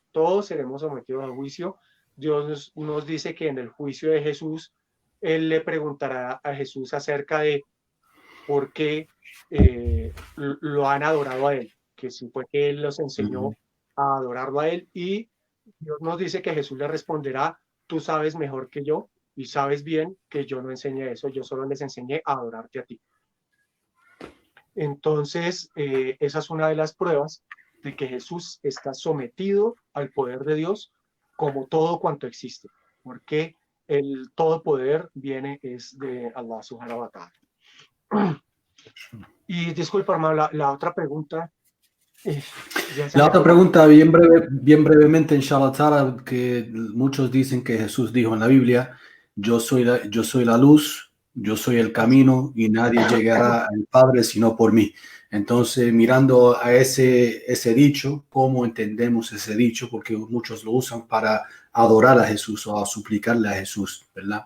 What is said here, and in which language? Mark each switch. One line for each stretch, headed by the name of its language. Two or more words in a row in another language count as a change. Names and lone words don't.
Spanish: Todos seremos sometidos a juicio. Dios nos dice que en el juicio de Jesús, Él le preguntará a Jesús acerca de por qué lo han adorado a Él, que si fue que Él los enseñó a adorarlo a Él, y Dios nos dice que Jesús le responderá: tú sabes mejor que yo y sabes bien que yo no enseñé eso, yo solo les enseñé a adorarte a ti. Entonces, esa es una de las pruebas de que Jesús está sometido al poder de Dios como todo cuanto existe, porque el todo poder es de Allah
Arabic: سبحانه وتعالى.
Spanish: Y disculpa, hermano, la otra pregunta. La otra pregunta, bien brevemente,
Arabic: إن شاء الله تعالى,
Spanish: que muchos dicen que Jesús dijo en la Biblia: yo soy la luz, yo soy el camino y nadie llegará al Padre sino por mí. Entonces, mirando a ese dicho, ¿cómo entendemos ese dicho? Porque muchos lo usan para adorar a Jesús o a suplicarle a Jesús, ¿verdad?